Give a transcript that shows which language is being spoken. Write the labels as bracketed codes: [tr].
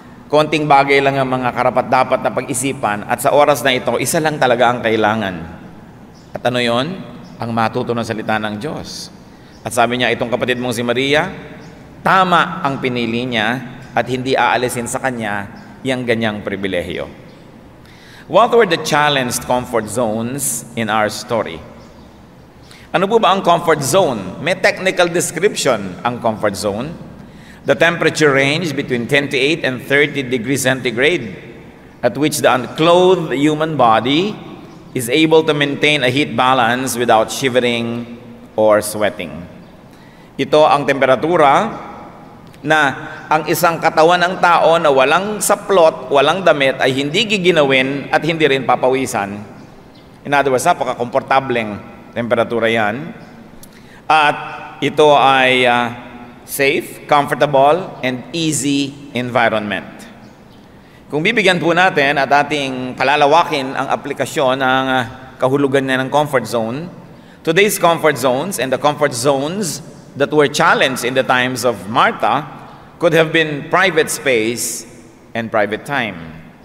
[tl] Konting bagay lang ang mga karapat-dapat na pag-isipan at sa oras na ito, isa lang talaga ang kailangan." At ano yon? Ang matuto ng salita ng Diyos. At sabi niya, itong kapatid mong si Maria, tama ang pinili niya at hindi aalisin sa kanya yung ganyang pribilehiyo. [en] What were the challenged comfort zones in our story? [tl] Ano po ba ang comfort zone? May technical description ang comfort zone. [en] The temperature range between 28 and 30 degrees centigrade, at which the unclothed human body is able to maintain a heat balance without shivering or sweating. [tl] Ito ang temperatura na ang isang katawan ng tao na walang saplot, walang damit ay hindi giginawin at hindi rin papawisan. [en] In other words, [tl] napaka-komportableng temperatura yan. At ito ay [en] safe, comfortable, and easy environment. [tl] Kung bibigyan po natin at ating palalawakin ang aplikasyon ng kahulugan niya ng comfort zone, [en] today's comfort zones and the comfort zones that were challenged in the times of Martha could have been private space and private time.